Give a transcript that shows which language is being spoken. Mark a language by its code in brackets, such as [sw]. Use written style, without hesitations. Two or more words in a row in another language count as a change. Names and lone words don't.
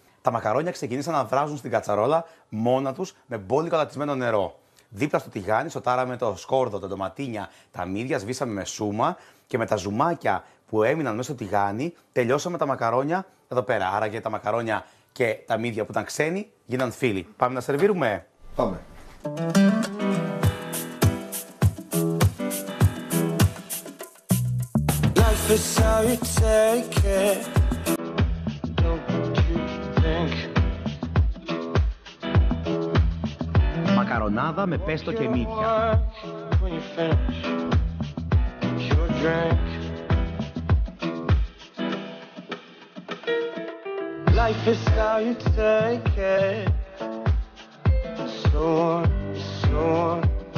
[el] Τα μακαρόνια ξεκίνησαν να βράζουν στην κατσαρόλα μόνα τους με μπόλικο αλατισμένο νερό. Δίπλα στο τηγάνι σοτάραμε το σκόρδο, τα ντοματίνια, τα μύδια, σβήσαμε με σούμα και με τα ζουμάκια που έμειναν μέσα στο τηγάνι τελειώσαμε τα μακαρόνια εδώ πέρα. Άρα και τα μακαρόνια και τα μύδια που ήταν ξένοι γίναν φίλοι. Πάμε να σερβίρουμε. Πάμε. [en] Life is how you take it. Don't what you think. [el] Μακαρονάδα με πέστο και μύδια. [en] When you finish your drink. Life is how you take it. So on, so on.